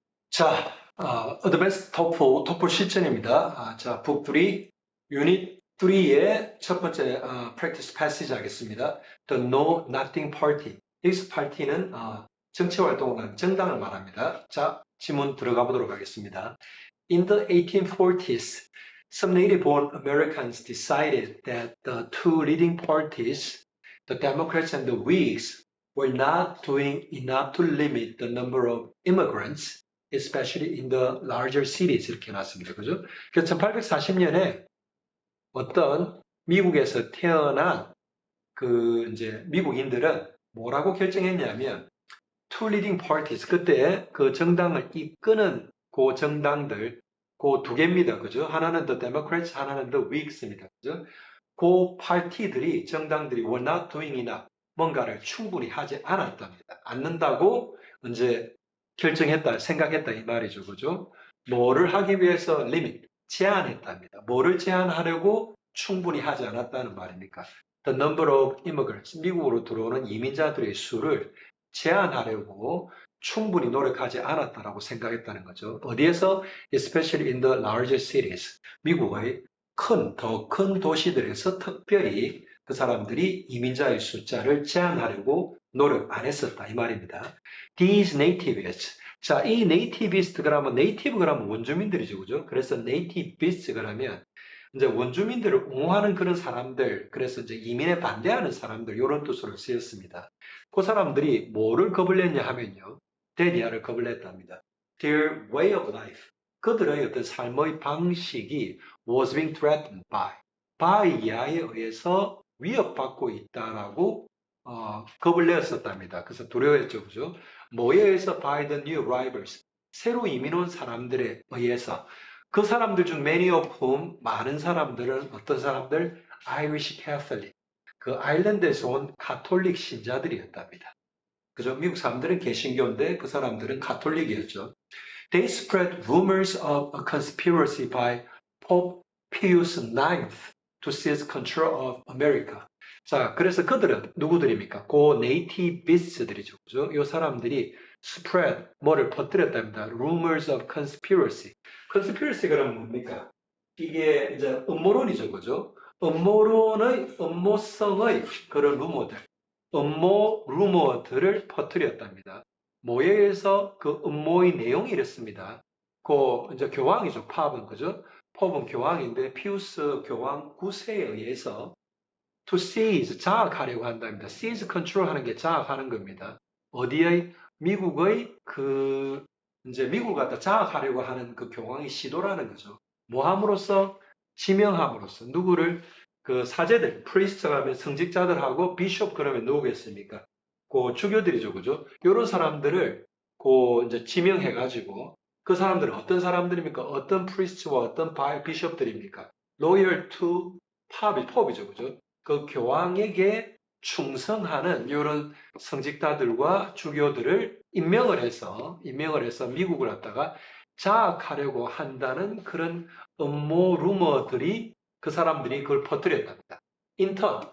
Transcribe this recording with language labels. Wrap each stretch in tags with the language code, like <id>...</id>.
<ko>자, 어드밴스 토플 실전입니다. 자, 북 3, 유닛 3의 첫 번째 practice passage 하겠습니다.</ko> <en>The Know Nothing Party.</en> <ko>여기서 party는 정치 활동을 하는 정당을 말합니다. 자, 지문 들어가 보도록 하겠습니다.</ko> <en>In the 1840s, some native-born Americans decided that the two leading parties, the Democrats and the Whigs, were not doing enough to limit the number of immigrants especially in the larger cities</en> <ko>이렇게 놨습니다. 그죠? 그래서 1840년에 어떤 미국에서 태어난 그 이제 미국인들은 뭐라고 결정했냐면</ko> <en>two leading parties</en> <ko>그때 그 정당을 이끄는 그 정당들 그 두 개입니다. 그죠? 하나는 the Democrats, 하나는 the Whigs입니다. 그죠? 그 파티들이 정당들이</ko> <en>were not doing enough</en> <ko>뭔가를 충분히 하지 않았답니다. 않는다고 이제 결정했다, 생각했다 이 말이죠. 그죠? 뭐를 하기 위해서 limit, 제한했답니다. 뭐를 제한하려고 충분히 하지 않았다는 말입니까?</ko> <en>The number of immigrants,</en> <ko>미국으로 들어오는 이민자들의 수를 제한하려고 충분히 노력하지 않았다라고 생각했다는 거죠. 어디에서?</ko> <en>Especially in the larger cities.</en> <ko>미국의 더 큰 도시들에서 특별히 그 사람들이 이민자의 숫자를 제한하려고 노력 안 했었다 이 말입니다.</ko> <en>These nativists.</en> <ko>자, 이 nativists 그러면 native 그러면 원주민들이죠, 그죠? 그래서 nativists 그러면 이제 원주민들을 옹호하는 그런 사람들, 그래서 이제 이민에 반대하는 사람들 이런 뜻으로 쓰였습니다. 그 사람들이 뭐를 겁을 냈냐 하면요, 데리아를 겁을 냈답니다.</ko> <en>Their way of life.</en> <ko>그들의 어떤 삶의 방식이</ko> <en>was being threatened by</en> <ko>야에 의해서 위협받고 있다라고 겁을 내었었답니다. 그래서 두려워했죠, 그죠? 뭐에 의해서</ko> <en>by the new arrivals,</en> <ko>새로 이민 온 사람들에 의해서 그 사람들 중</ko> <en>many of whom,</en> <ko>많은 사람들은 어떤 사람들? Irish Catholic, 그 아일랜드에서 온 가톨릭 신자들이었답니다. 그죠? 미국 사람들은 개신교인데 그 사람들은 가톨릭이었죠.</ko> <en>They spread rumors of a conspiracy by Pope Pius IX to seize control of America.</en> <ko>자, 그래서 그들은 누구들입니까? 고 네이티비스트들이죠. 그죠? 이 사람들이 spread, 뭐를 퍼뜨렸답니다.</ko> <en>rumors of conspiracy.</en> <ko>conspiracy가 그러면 뭡니까? 이게 이제 음모론이죠. 그죠? 음모성의 그런 루머들, 음모 루머들을 퍼뜨렸답니다. 뭐에 의해서 그 음모의 내용이 이렇습니다. 그 이제 교황이죠. 팝은 그죠? 팝은 교황인데 피우스 교황 9세에 의해서 to seize 장악하려고 한답니다. seize control 하는 게 장악하는 겁니다. 어디의 미국의 그 이제 미국을 갖다 장악하려고 하는 그 교황의 시도라는 거죠. 뭐 함으로써 지명함으로써 누구를 그 사제들, 프리스트가 하면 성직자들하고 비숍 그러면 누구겠습니까? 그 주교들이죠, 그죠? 이런 사람들을 그 이제 지명해가지고 그 사람들은 어떤 사람들입니까? 어떤 프리스트와 어떤 비숍들입니까?</ko> <en>loyal to pop</en> <ko>이죠, 그죠? 그 교황에게 충성하는 이런 성직자들과 주교들을 임명을 해서 미국을 갖다가 장악하려고 한다는 그런 음모 루머들이 그 사람들이 그걸 퍼뜨렸답니다. 인턴.</ko>